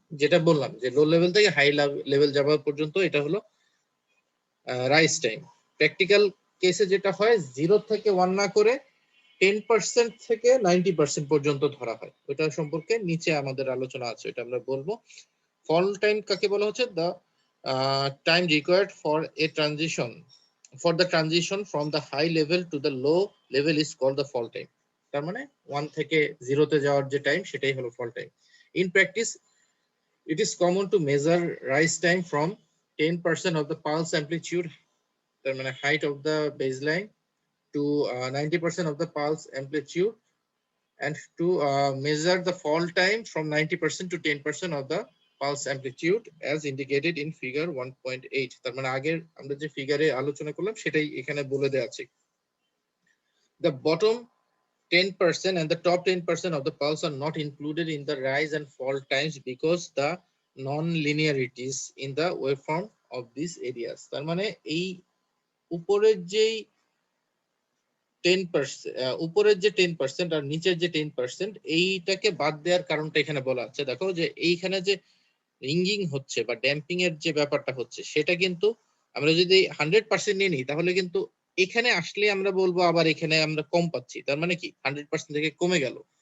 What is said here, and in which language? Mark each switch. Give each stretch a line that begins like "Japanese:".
Bangla: যেটা বললাম যে লো লেভেল থেকে হাই লেভেল যাওয়া পর্যন্ত এটা হলো রাইজ টাইম। প্র্যাকটিক্যাল কেসে যেটা হয় 0 থেকে 1 না করে 10% থেকে 90% পর্যন্ত ধরা হয়, ওটা সম্পর্কে নিচে আমাদের আলোচনা আছে, এটা আমরা বলবো। ফল টাইম কাকে বলা হচ্ছে?
English: The time required for a transition, for the transition from the high level to the low level is called the fall time.
Bangla: তার মানে 1 থেকে 0 তে যাওয়ার যে টাইম সেটাই হলো fall time.
English: In practice, it is common to measure rise time from 10% of the pulse amplitude,
Bangla: তার মানে
English: height of the baseline, to 90% of the pulse amplitude, and to measure the fall time from 90% to 10% of the pulse amplitude as indicated in figure 1.8.
Bangla: তার মানে আগের আমরা যে ফিগারে আলোচনা করলাম সেটাই এখানে বলে দেওয়া আছে।
English: The bottom 10% and the top 10% of the pulse are not included in the rise and fall times because the non-linearities in the waveform of these areas.
Bangla: তার মানে এই উপরের যেই 10%, উপরের যে 10% আর নিচের যে 10%, এইটাকে বাদ দেওয়ার কারণটা এখানে বলা আছে। দেখো যে এইখানে যে রিঙ্গিং হচ্ছে বা ড্যাম্পিং এর যে ব্যাপারটা হচ্ছে, সেটা কিন্তু আমরা যদি 100% নিয়ে নিই তাহলে কিন্তু এখানে আসলে আমরা বলবো আবার এখানে আমরা কম পাচ্ছি, তার মানে কি 100% থেকে কমে গেল।